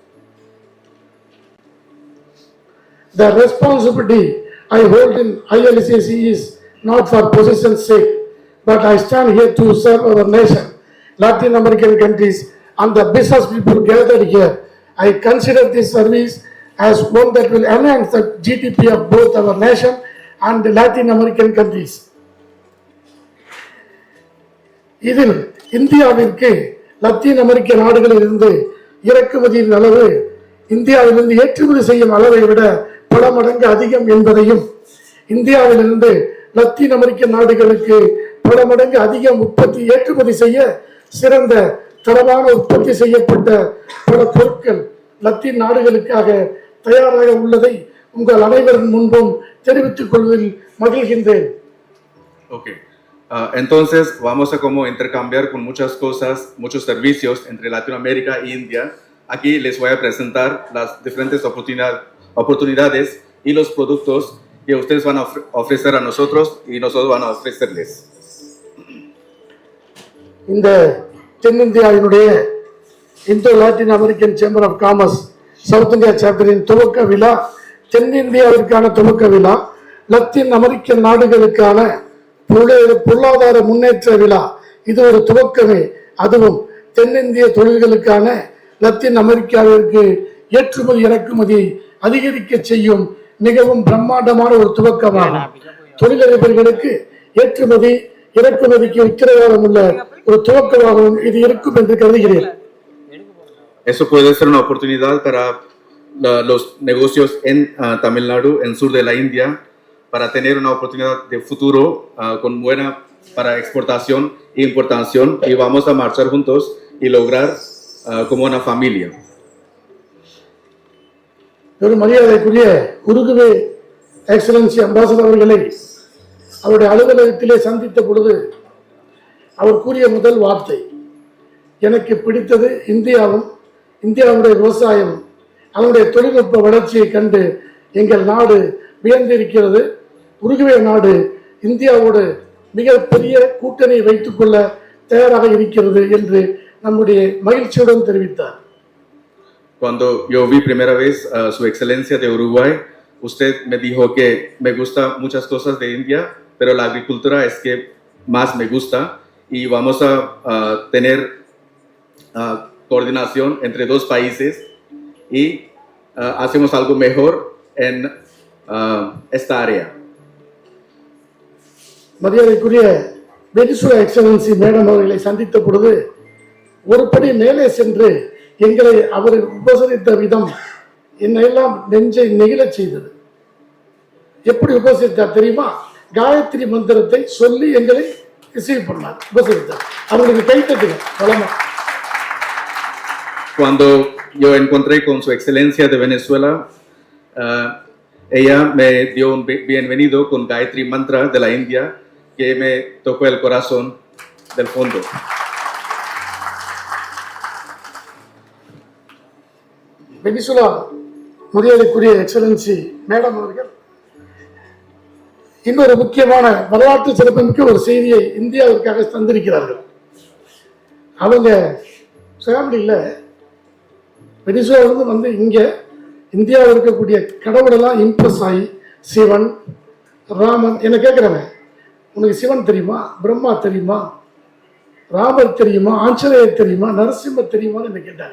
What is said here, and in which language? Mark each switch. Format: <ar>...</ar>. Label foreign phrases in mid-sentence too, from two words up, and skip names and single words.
<en>The responsibility I hold in ILCC is not for position's sake, but I stand here to serve our nation, Latin American countries, and the business people gathered here. I consider this service as one that will enhance the GDP of both our nation and the Latin American countries.</en> <ta>இதில் இந்தியாவிற்கு லத்தீன் அமெரிக்க நாடுகளிலிருந்து இறக்குமதியின் அளவு இந்தியாவிலிருந்து ஏற்றுமதி செய்யும் அளவை விட பல மடங்கு அதிகம் என்பதையும், இந்தியாவிலிருந்து லத்தீன் அமெரிக்க நாடுகளுக்கு பல மடங்கு அதிகம் ஏற்றுமதி செய்ய சிறந்த தரமான உற்பத்தி செய்யப்பட்ட பல பொருட்கள் லத்தீன் நாடுகளுக்காக தயாராக உள்ளதை உங்கள் அனைவரின் முன்பும் தெரிவித்துக் கொள்வதில் மகிழ்கின்றேன்.</ta> <es>Okay. Entonces vamos a como intercambiar con muchas cosas, muchos servicios entre Latinoamérica e India. Aquí les voy a presentar las diferentes oportunidades y los productos que ustedes van a ofrecer a nosotros y nosotros van a ofrecerles.</es> <ta>இந்த தென்னிந்தியாவினுடைய இந்தோ லாட்டின் அமெரிக்கன் சேம்பர் ஆஃப் காமர்ஸ் சவுத் இந்தியா சாப்டரின் துவக்க விழா, தென்னிந்தியாவிற்கான துவக்க விழா, லத்தீன் அமெரிக்க நாடுகளுக்கான பொருளாதார முன்னேற்ற விழா. இது ஒரு துவக்கமே. அதுவும் தென்னிந்திய தொழில்களுக்கான லத்தீன் அமெரிக்காவிற்கு ஏற்றுமதி இறக்குமதியை அதிகரிக்க செய்யும் மிகவும் பிரம்மாண்டமான ஒரு துவக்கமாகும். தொழிலதிபர்களுக்கு ஏற்றுமதி இறக்குமதிக்கு உத்தரவாதம் உள்ள ஒரு துவக்கமாகவும் இது இருக்கும் என்று கருதுகிறேன்.</ta> <es>Eso puede ser una oportunidad para los negocios en Tamil Nadu, en sur de la India, para tener una oportunidad de futuro con buena para exportación e importación, y vamos a marchar juntos y lograr como una familia.</es> <ta>பெரும் மரியாதைக்குரிய உருகுவே</ta> <en>Excellency Ambassador</en> <ta>அவர்களை அவருடைய அலுவலகத்திலே சந்தித்த பொழுது அவர் கூறிய முதல் வார்த்தை, எனக்கு பிடித்தது இந்தியாவும் இந்தியாவுடைய விவசாயம் அதனுடைய தொழில்நுட்ப வளர்ச்சியை கண்டு எங்கள் நாடு வியந்திருக்கிறது. உருகுவே நாடு இந்தியாவோடு மிகப்பெரிய கூட்டணி வைத்துக் கொள்ள தயாராக இருக்கிறது என்று நம்முடைய மகிழ்ச்சியுடன் தெரிவித்தார்.</ta> <es>Cuando yo vi primera vez su excelencia de Uruguay, usted me dijo que me gusta muchas cosas de India, pero la agricultura es que más me gusta y vamos a tener coordinación entre dos países y hacemos algo mejor en esta área.</es> <ta>மரியாதைக்குரிய வெனிசுலா</ta> <en>Excellency Madam</en> <ta>அவர்களை சந்தித்த பொழுது ஒரு படி மேலே சென்று எங்களை அவர் உபசரித்த விதம் என்னெல்லாம் நெஞ்சை நெகிழச் செய்தது. எப்படி உபசரித்தார் தெரியுமா? காயத்ரி மந்திரத்தை சொல்லி எங்களை ரிசீவ் பண்ணார், உபசரித்தார். அவங்களுக்கு கைத்தட்டுங்க வளமா.</ta> <es>Cuando yo encontré con su excelencia de Venezuela, ella me dio un bienvenido con Gayatri Mantra de la India que me tocó el corazón del fondo.</es> <ta>வெனிசுலா மரியாதைக்குரிய</ta> <en>Excellency Madam</en> <ta>அவர்கள் இன்னொரு முக்கியமான வரலாற்று சிறப்புமிக்க ஒரு செய்தியை இந்தியாவிற்காக தந்திருக்கிறார்கள். அவங்க ஃபேமிலியில் வெனிசுலாவிலிருந்து வந்து இங்கே இந்தியாவில் இருக்கக்கூடிய கடவுளெல்லாம் இம்ப்ரெஸ் ஆகி சிவன் ராமன் என்ன கேட்குறாங்க, உனக்கு சிவன் தெரியுமா, பிரம்மா தெரியுமா, ராமர் தெரியுமா, ஆஞ்சநேயர் தெரியுமா, நரசிம்மர் தெரியுமான்னு என்ன கேட்டாங்க.</ta>